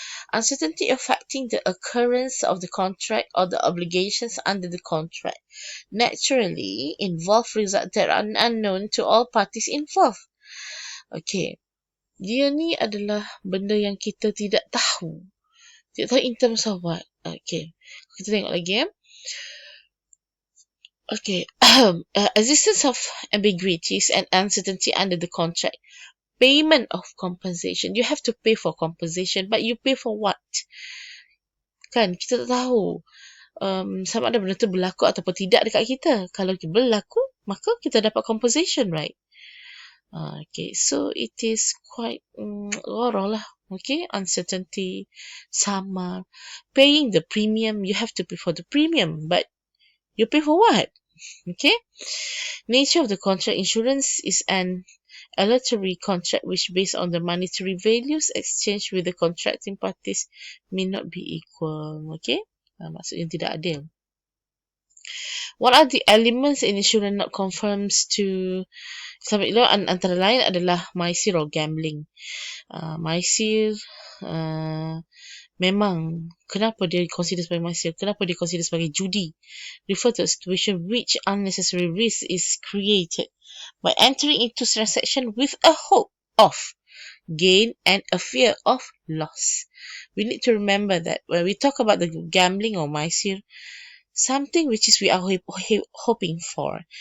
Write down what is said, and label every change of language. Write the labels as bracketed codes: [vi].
[en] Uncertainty affecting the occurrence of the contract or the obligations under the contract naturally involve results that are unknown to all parties involved. [ms] Okay, dia ni adalah benda yang kita tidak tahu. Tidak tahu [en] in terms of what. [ms] Okay, kita tengok lagi. [en] Okay, existence of ambiguities and uncertainty under the contract. Payment of compensation. You have to pay for compensation, but you pay for what? [ms] Kan, kita tak tahu sama ada benda tu berlaku ataupun tidak dekat kita. Kalau berlaku, maka kita dapat [en] compensation, right? Okay, so it is quite gharar lah. Okay, uncertainty, samar. Paying the premium, you have to pay for the premium, but you pay for what? Okay, nature of the contract insurance is an A lottery contract which based on the monetary values exchanged with the contracting parties may not be equal. Okay? [ms] Maksudnya tidak adil. [en] What are the elements in insurance not conforms to Islamic law? [ms] Antara lain adalah Maisir or gambling. Maisir memang kenapa dia consider sebagai Maisir? Kenapa dia consider sebagai judi? [en] Refer to a situation which unnecessary risk is created by entering into transaction with a hope of gain and a fear of loss. We need to remember that when we talk about the gambling or Maisir, something which is we are hoping for.